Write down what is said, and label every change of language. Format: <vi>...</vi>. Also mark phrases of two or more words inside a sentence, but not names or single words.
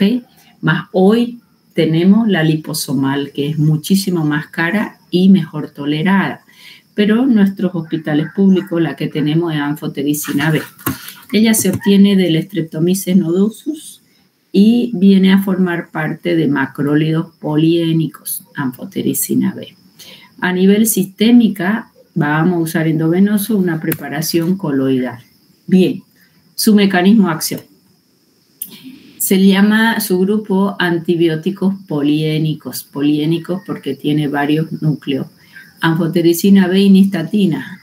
<es>Más hoy tenemos la liposomal, que es muchísimo más cara y mejor tolerada. Pero en nuestros hospitales públicos la que tenemos es anfotericina B. Ella se obtiene del Streptomyces nodosus y viene a formar parte de macrólidos poliénicos, anfotericina B. A nivel sistémica, Vamos a usar endovenoso una preparación coloidal. Bien, su mecanismo de acción. Se le llama su grupo antibióticos poliénicos. Poliénicos porque tiene varios núcleos. Anfotericina B y nistatina.</es>